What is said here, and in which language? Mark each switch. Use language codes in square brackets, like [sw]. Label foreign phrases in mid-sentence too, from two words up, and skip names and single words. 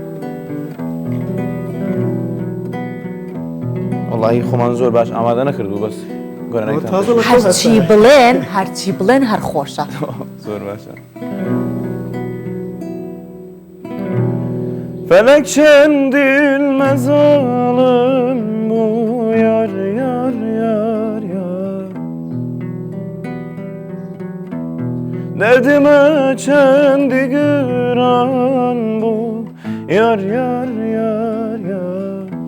[ckb] وڵی خۆمان زۆر باش ئامادە نەکردو بەس هەرچی بڵێن هەر خۆشە زۆر باشە [tr] Felek çendilmez alım bu yar yar yar yar. Derdime çendi güran bu yar yar yar yar.